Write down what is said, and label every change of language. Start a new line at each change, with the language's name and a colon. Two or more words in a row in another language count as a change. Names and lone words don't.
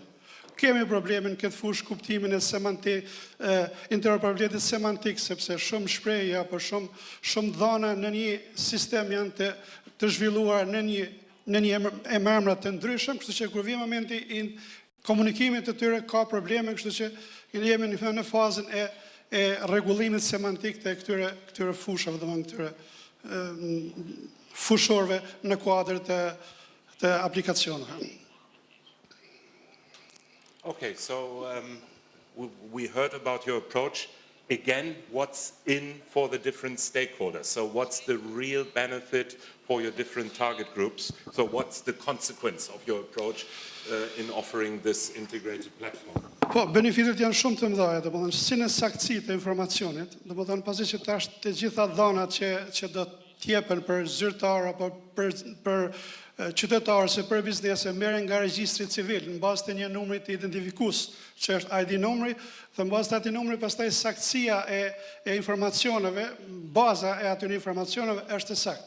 Albanian: Kemi problemin këtë fushë kuptimin e interoperabilitetit semantik, sepse shumë shprehje apo shumë dhëna në një sistem janë të zhvilluar në një emërmëra të ndryshëm, kështu që kur vjen momenti i komunikimit të tyre ka probleme, kështu që jemi në fazën e rregullimit semantik të këtyre fushave, domethënë këtyre fushorëve në kuadër të aplikacioneve.
English: Okay, so we heard about your approach. Again, what's in for the different stakeholders? So what's the real benefit for your different target groups? So what's the consequence of your approach in offering this integrated platform?
Albanian: Po, benefitet janë shumë të mëdha, domethënë si në saktësi të informacionit, domethënë pasi që tash të gjitha dhënat që do të jepen për zyrtar apo për qytetarë se për biznese merren nga regjistri civil në bazë të një numri të identifikues, që është ID numri, dhe në bazë të atij numri pastaj saktësia e informacioneve, baza e atyre informacioneve është e saktë.